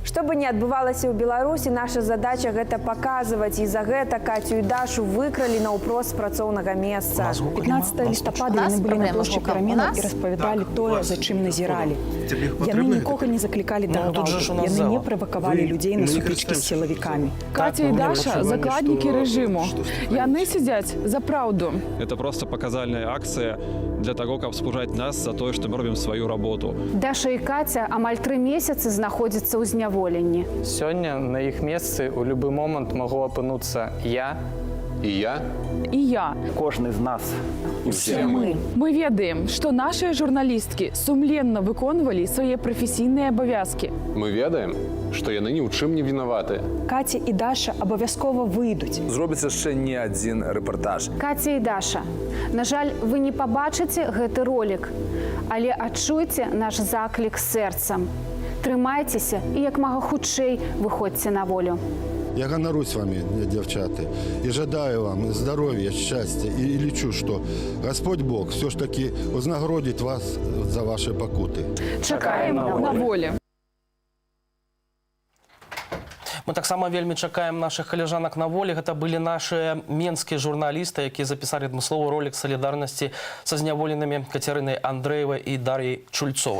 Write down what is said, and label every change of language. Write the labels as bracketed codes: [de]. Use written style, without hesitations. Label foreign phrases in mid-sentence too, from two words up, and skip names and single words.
[be] Што бы ни адбывалася ў Беларусі, наша задача гэта паказваць, і за гэта Катю і Дашу выкралі наўпрост з працоўнага месца. 15 лістапада яны былі на плошчы пераменаў і распавядалі тое, за чым назіралі. Яны нікога не заклікалі да гвалту, яны не правакавалі людзей на сутычкі з сілавікамі. Катя і Даша – закладнікі рэжыму. Яны сядзяць за праўду. [ru] Это просто показательная акция для того, [be] каб спужаць нас за тое, што мы робім сваю работу. Даша і Катя амаль 3 месяцы знаходзяцца ў зняволенні. Сёння на іх месцы ў любы момант магу апынуцца я. І я. І я. Кожны з нас. Усе мы. Мы ведаем, што нашыя журналісткі сумленна выконвалі свае прафесійныя абавязкі. Мы ведаем, што яны ні ў чым не вінаваты. Катя і Даша абавязкова выйдуць. Зробіць яшчэ не адзін рэпартаж. Катя і Даша, на жаль, вы не пабачыце гэты ролик, але адчуйце наш заклік сэрцам. Трымайцеся і як мага хутчэй выходзьце на волю. [ru] Я ганарусь вами, девчата, и жадаю вам здоровья, счастья. И лечу, что Господь Бог все ж таки вознаградит вас за ваши покуты. [be] Чакаем на волі. Мы таксама вельмі чакаем наших каляжанак на волі. Гэта былі наши менскія журналісты, якія запісалі адмысловы ролик салідарнасці са зняволенымі Кацярынай Андрэевай і Дар'яй Чульцовай.